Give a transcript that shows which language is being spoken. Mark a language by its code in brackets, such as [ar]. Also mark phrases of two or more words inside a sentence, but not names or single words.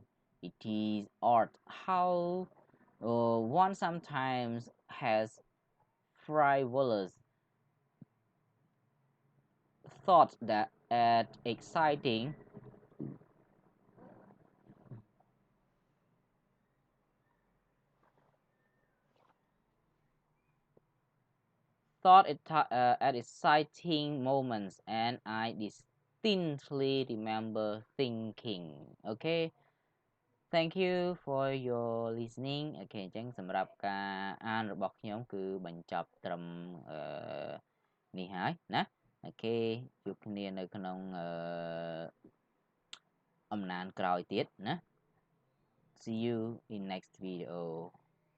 [en] It is odd how one sometimes has frivolous thoughts that at exciting at exciting moments, and I distinctly remember thinking. Okay, thank you for your listening. [km] អូខេអញ្ចឹងសម្រាប់ការអានរបស់ខ្ញុំគឺបញ្ចប់ត្រឹមនេះហើយណាអូខេជួបគ្នានៅក្នុងអំណានក្រោយទៀតណា [en] See you in next video